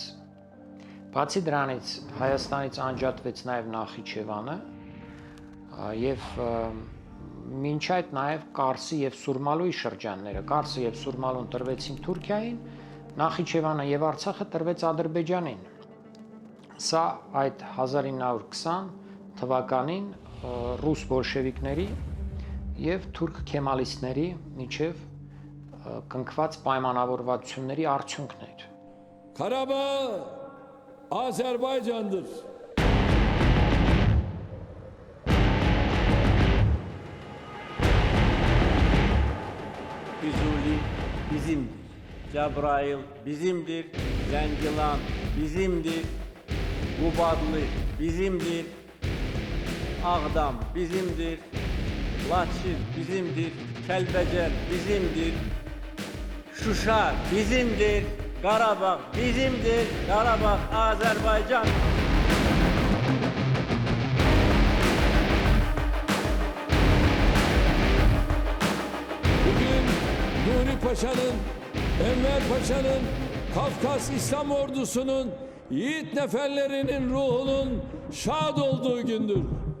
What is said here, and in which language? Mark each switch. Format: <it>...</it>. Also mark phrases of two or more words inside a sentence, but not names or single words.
<hy>Բացի դրանից Հայաստանից անջատվեց նաև Նախիջևանը և մինչ այդ նաև Կարսի և Սուրմալուի շրջանները, Կարսը և Սուրմալուն տրվեցին Թուրքիային, Նախիջևանը և Արցախը տրվեց Ադրբեջանին։ Սա այդ 1920 թվականին ռուս բոլշևիկների և թուրք քեմալիստների միջև կնքված պայմանավորվածությունների արդյունքն էր։</hy> <tr>Karabağ Azerbaycan'dır.</tr> <az>Füzuli bizimdir. Cebrail bizimdir. Zengilan bizimdir. Qubadlı bizimdir. Ağdam bizimdir. Laçin bizimdir. Kəlbəcər bizimdir. Şuşa bizimdir. Qarabağ bizimdir. Qarabağ Azərbaycan.</az> <tr>Bugün Nuri Paşa'nın, Enver Paşa'nın, Kafkas İslam Ordusu'nun, yiğit neferlerinin ruhunun şad olduğu gündür.</tr>